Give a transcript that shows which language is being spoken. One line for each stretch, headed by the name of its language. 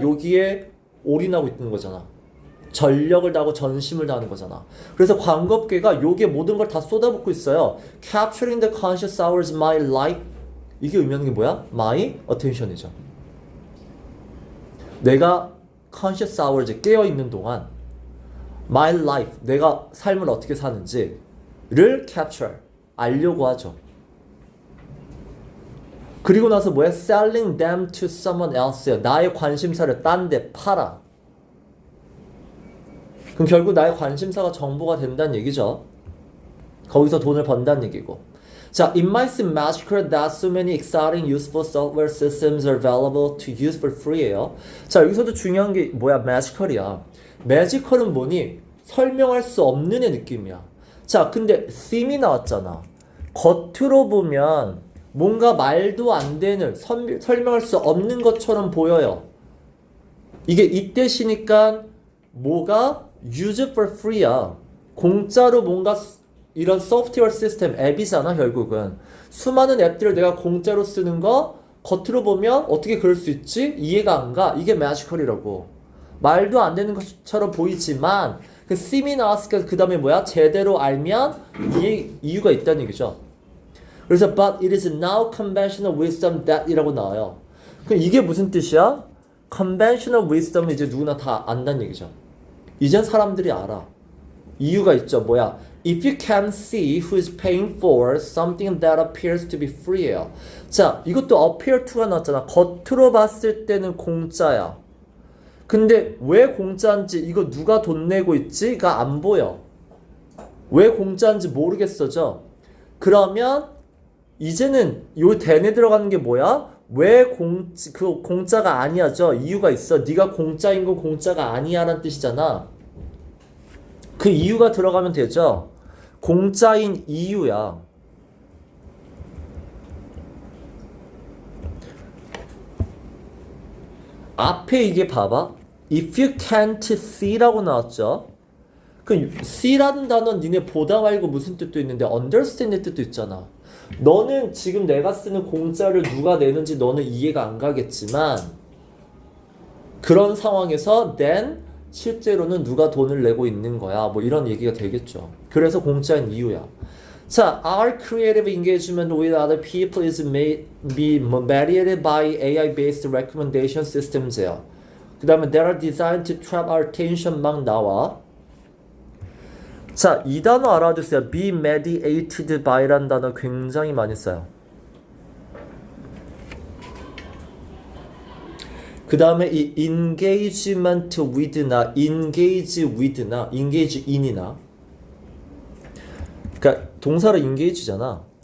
Korean: 여기에 올인하고 있는 거잖아. 전력을 다하고 전심을 다하는 거잖아. 그래서 광고업계가 요게 모든 걸 다 쏟아붓고 있어요.
English: Capturing the conscious hours of my life.
Korean: 이게 의미하는 게 뭐야?
English: My attention이죠.
Korean: 내가 conscious hours 깨어있는 동안 my life, 내가 삶을 어떻게 사는지를 capture, 알려고 하죠. 그리고 나서 뭐야?
English: selling them to someone else야.
Korean: 나의 관심사를 딴 데 팔아. 그럼 결국 나의 관심사가 정보가 된다는 얘기죠. 거기서 돈을 번다는 얘기고.
English: 자, it might seem magical that so many exciting useful software systems are available to use for free예요.
Korean: 자, 여기서도 중요한 게 뭐야? magical이야. magical은 뭐니? 설명할 수 없는의 느낌이야. 자, 근데 seem이 나왔잖아. 겉으로 보면 뭔가 말도 안 되는 설명할 수 없는 것처럼 보여요. 이게 이때시니까 뭐가 use for free야. 공짜로 뭔가 이런 소프트웨어 시스템 앱이잖아. 결국은 수많은 앱들을 내가 공짜로 쓰는 거 겉으로 보면 어떻게 그럴 수 있지? 이해가 안 가. 이게 magical이라고. 말도 안 되는 것처럼 보이지만 그 seem이 나왔으니까 그 다음에 뭐야? 제대로 알면 이유가 있다는 얘기죠.
English: 그래서 but it is now conventional wisdom that 이라고 나와요.
Korean: 그럼 이게 무슨 뜻이야? conventional wisdom은 이제 누구나 다 안다는 얘기죠. 이젠 사람들이 알아. 이유가 있죠. 뭐야?
English: If you can see who is paying for something that appears to be free예요.
Korean: 자, 이것도 appear to가 나왔잖아. 겉으로 봤을 때는 공짜야. 근데 왜 공짜인지, 이거 누가 돈 내고 있지가 안 보여. 왜 공짜인지 모르겠어져. 그러면 이제는 요 대내 들어가는 게 뭐야? 왜 공짜가 아니야죠? 이유가 있어. 네가 공짜인 건 공짜가 아니야 라는 뜻이잖아. 그 이유가 들어가면 되죠. 공짜인 이유야. 앞에 이게 봐봐. If you can't see라고 나왔죠. 그 see라는 단어는 니네 보다 말고 무슨 뜻도 있는데 understand의 뜻도 있잖아. 너는 지금 내가 쓰는 공짜를 누가 내는지 너는 이해가 안 가겠지만 그런 상황에서 then 실제로는 누가 돈을 내고 있는 거야. 뭐 이런 얘기가 되겠죠. 그래서 공짜인 이유야.
English: 자, our creative engagement with other people is be mediated by AI-based recommendation systems예요. 그 다음에 that are designed to trap our attention 막 나와.
Korean: 자, 이 단어 알아두세요. be mediated by라는 단어 굉장히 많이 써요. 그 다음에 이 engagement with나 engage with나 engage in이나 그러니까 동사로 engage잖아.